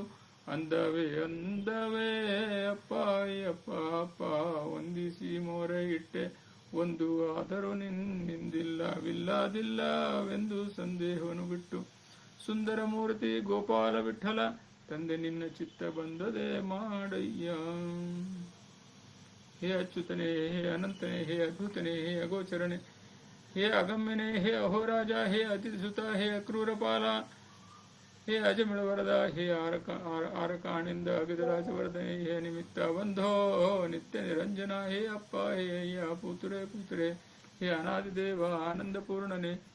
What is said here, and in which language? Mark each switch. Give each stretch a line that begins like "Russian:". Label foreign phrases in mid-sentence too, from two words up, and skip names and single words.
Kannada: ಅಂದವೇ ಅಂದವೇ ಅಪ್ಪ ಅಪ್ಪ ಅಪ್ಪ ವಂದಿಸಿ ಮೊರೆ ಇಟ್ಟೆ. ಒಂದು ಆದರೂ ನಿನ್ನಿಂದಿಲ್ಲವಿಲ್ಲದಿಲ್ಲವೆಂದು ಸಂದೇಹವನ್ನು ಬಿಟ್ಟು. ಸುಂದರ ಮೂರ್ತಿ ಗೋಪಾಲ ವಿಠಲ, ತಂದೆ ನಿನ್ನ ಚಿತ್ತ ಬಂದದೆ ಮಾಡಯ್ಯ. ಹೇ ಅಚ್ಯುತನೇ, ಹೇ ಅನಂತನೇ, ಹೇ ಅದ್ಭುತನೇ, ಹೇ ಅಗೋಚರನೇ, ಹೇ ಅಗಮ್ಯನೇ, ಹೇ ಅಹೋರಾಜ, ಹೇ ಅತಿಥಿಸುತ, ಹೇ ಅಕ್ರೂರಪಾಲ, ಹೇ ಅಜಮಿಳವರದ, ಹೇ ಆರಕಾಣಿಂದ ಅಗಿದರಾಜವರ್ಧನೆ, ಹೇ ನಿಮಿತ್ತ ಬಂಧೋ ನಿತ್ಯ ನಿರಂಜನ, ಹೇ ಅಪ್ಪ, ಹೇ ಅಯ್ಯ ಪುತ್ರೆ ಪುತ್ರೆ, ಹೇ ಅನಾದಿದೇವ ಆನಂದಪೂರ್ಣನೆ,